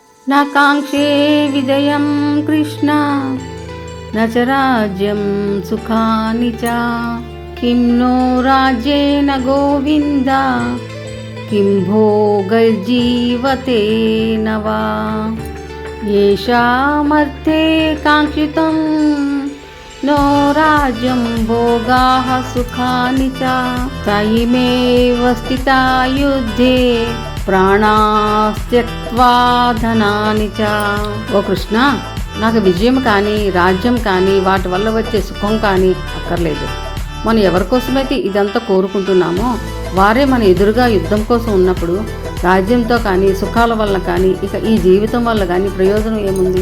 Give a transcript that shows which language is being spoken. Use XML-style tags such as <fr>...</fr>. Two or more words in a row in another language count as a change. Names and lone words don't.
<sa>न काङ्क्षे विजयं कृष्ण न च राज्यं सुखानि च किं नो राज्येन गोविन्द किं भोगैर्जीवतेन वा येषामर्थे काङ्क्षितं नो राज्यं भोगाः सुखानि च तयिमेव स्थिता युद्धे ప్రాణాస్త్యక్వా ధనాని చ.</sa> <te>ఓ కృష్ణ, నాకు విజయం కానీ రాజ్యం కానీ వాటి వల్ల వచ్చే సుఖం కానీ అక్కర్లేదు. మనం ఎవరికోసమైతే ఇదంతా కోరుకుంటున్నామో వారే మన ఎదురుగా యుద్ధం కోసం ఉన్నప్పుడు రాజ్యంతో కానీ సుఖాల వల్ల కానీ ఇక ఈ జీవితం వల్ల కానీ ప్రయోజనం ఏముంది?</te>